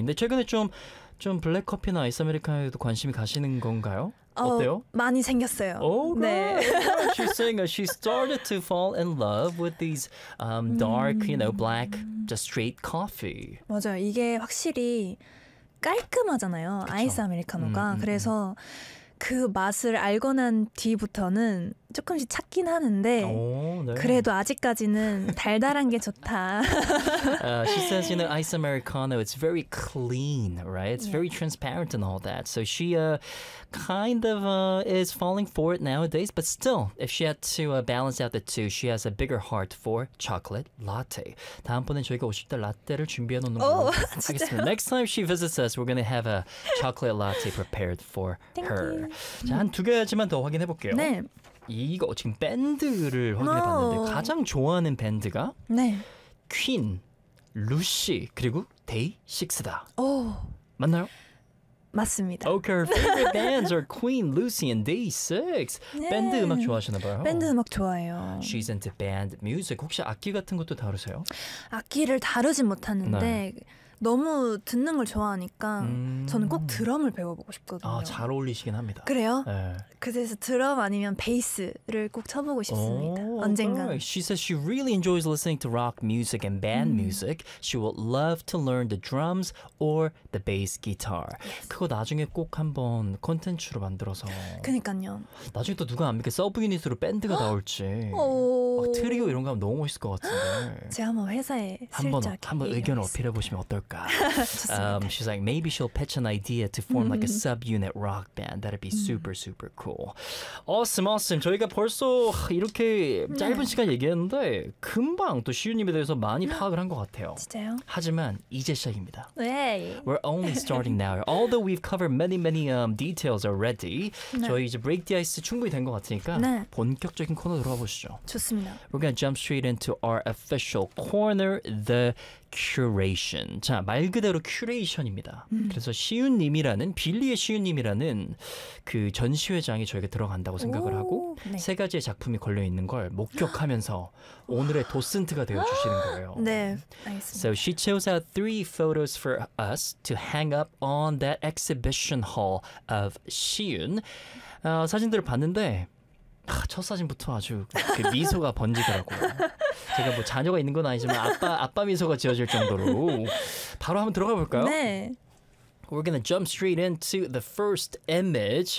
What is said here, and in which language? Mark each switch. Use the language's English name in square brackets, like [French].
[Korean] 근데 최근에 좀 블랙커피나 아이스 아메리카노에도 관심이 가시는 건가요? 어때요? 많이 생겼어요. [English] Oh, right. 네. She's saying she started to fall in love with these dark, you know, black, just straight coffee. [Korean] 맞아요. 이게 확실히 깔끔하잖아요. 그쵸? 아이스 아메리카노가. 그래서 그 맛을 알고 난 뒤부터는 조금씩 찾긴 하는데 네. 그래도 아직까지는 달달한 게 좋다. [English] She says, you know, iced americano, it's very clean, right? It's very transparent and all that. So she kind of is falling for it nowadays. But still, if she had to balance out the two, she has a bigger heart for chocolate latte. [Korean] 다음번에 저희가 오실 때 라떼를 준비해놓는 걸로 하겠습니다. [English] Next time she visits us, we're going to have a chocolate latte prepared for her. [Korean] 자, 한 두 가지만 더 확인해볼게요. 네. 이거 지금 밴드를 확인해봤는데 가장 좋아하는 밴드가 네. 퀸, 루시, 그리고 데이식스다. 오. 맞나요? 맞습니다. [English] Okay, our favorite bands are Queen, Lucy, and Day 6. [Korean] 네. 밴드 음악 좋아하시나 봐요. 밴드 음악 좋아해요. [English] She's into band music. [Korean] 혹시 악기 같은 것도 다루세요? 악기를 다루진 못하는데 네. 너무 듣는 걸 좋아하니까 저는 꼭 드럼을 배워보고 싶거든요. 아, 잘 어울리시긴 합니다. 그래요? 네. 그래서 드럼 아니면 베이스를 꼭 쳐보고 싶습니다. 언젠가. [English] Right. She says she really enjoys listening to rock music and band music. She would love to learn the drums or the bass guitar. Yes. [Korean] 그거 나중에 꼭 한번 콘텐츠로 만들어서. 그러니까요. 나중에 또 누가 안 믿게 서브 유닛으로 밴드가 나올지. 트리오 이런 거 하면 너무 멋있을 것 같은데. 제가 한번 회사에 슬쩍 한번 의견을 어필해보시면 어떨까. [English] She's like, maybe she'll pitch an idea to form like a sub-unit rock band. That'd be super, super cool. Awesome, awesome. [Korean] 저희가 벌써 이렇게 짧은 시간 얘기했는데 금방 또 시우님에 대해서 많이 파악을 한 것 같아요. 진짜요? 하지만 이제 시작입니다. 네. [English] We're only starting now. Although we've covered many, many details already, [Korean] 저희 이제 [English] break the ice [Korean] 충분히 된 것 같으니까 본격적인 코너 들어가보시죠. 좋습니다. [English] We're going to jump straight into our official corner, the curation. [Korean] 자, 말 그대로 큐레이션입니다. 그래서 시윤님이라는, 빌리의 시윤님이라는 그 전시회장이 저에게 들어간다고 생각을 하고 네. 세 가지의 작품이 걸려있는 걸 목격하면서 오늘의 도슨트가 되어주시는 거예요. 네, 알겠습니다. [English] So she chose out three photos for us to hang up on that exhibition hall of 시윤. [Korean] 사진들을 봤는데 첫 사진부터 아주 그 미소가 번지더라고요. 제가 뭐 자녀가 있는 건 아니지만 아빠 미소가 지어질 정도로 바로 한번 들어가 볼까요? 네. [English] We're gonna jump straight into the first image.